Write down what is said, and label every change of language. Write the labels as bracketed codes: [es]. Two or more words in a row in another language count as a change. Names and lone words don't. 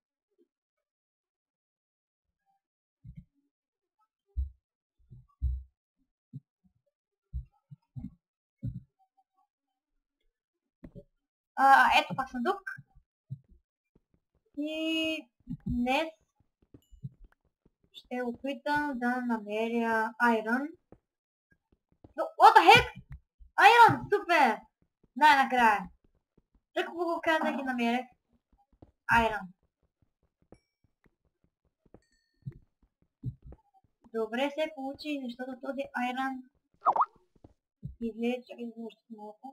[bg] Ето пак съндук. И днес ще опитам да намеря Iron. [en] What the heck? Iron! [bg] Супер! Най-накрая. Тъкво го казах и намерих Iron. Добре се получи, защото този Iron излезе, чакай да още малко.